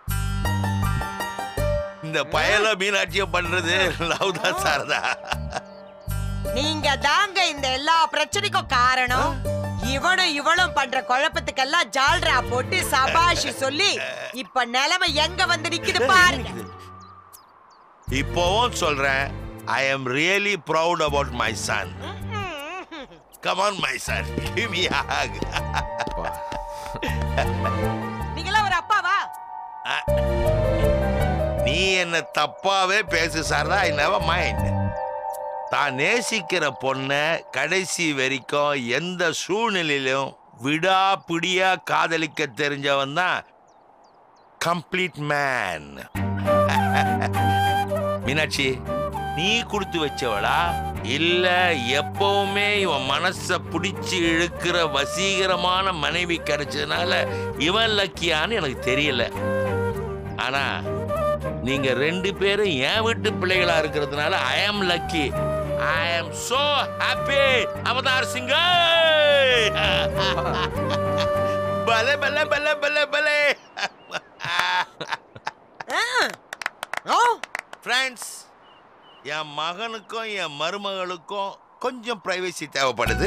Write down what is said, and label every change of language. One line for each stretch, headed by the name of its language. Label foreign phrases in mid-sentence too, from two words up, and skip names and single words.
Tamil: இந்த பயல மீனாட்சியும் பண்றது லவ் தான் சாரதா. நீங்க தாங்க இந்த எல்லா பிரச்சனைக்கும் காரணம். இவனும் இவளும் பண்ற குழப்பத்துக்கெல்லாம் ஜால்ரா போட்டு சபாஷ் சொல்லி இப்ப நிலைமை எங்க வந்து நிக்குது பாருங்க. இப்போவும் சொல்றேன்,
English: I am really proud about my son. Come on my son, give me a hug.
Tamil: நீங்களா ஒரு அப்பாவா? நீ என்ன தப்பாவே பேசு சாரதா,
English: I never mind.
Tamil: தான் நேசிக்கிற பொண்ண கடைசி வரைக்கும் எந்த சூழ்நிலையிலும் விடாப்பிடியா காதலிக்க தெரிஞ்சவன் தான் கம்ப்ளீட் மேன். மீனாட்சி, நீ கொடுத்து வச்சவளா இல்ல எப்பவுமே இவன் மனச பிடிச்சு இழுக்கிற வசீகரமான மனைவி கிடைச்சதுனால இவன் லக்கியான்னு எனக்கு தெரியல. ஆனா நீங்க ரெண்டு பேரும் என் வீட்டு பிள்ளைகளா இருக்கிறதுனால
English: I am lucky.
Tamil: I am so happy. அவதார் சிங்க. பலே பலே பலே பலே பலே. ஃப்ரெண்ட்ஸ், என் மகனுக்கும் என் மருமகளுக்கும் கொஞ்சம் பிரைவசி தேவைப்படுது.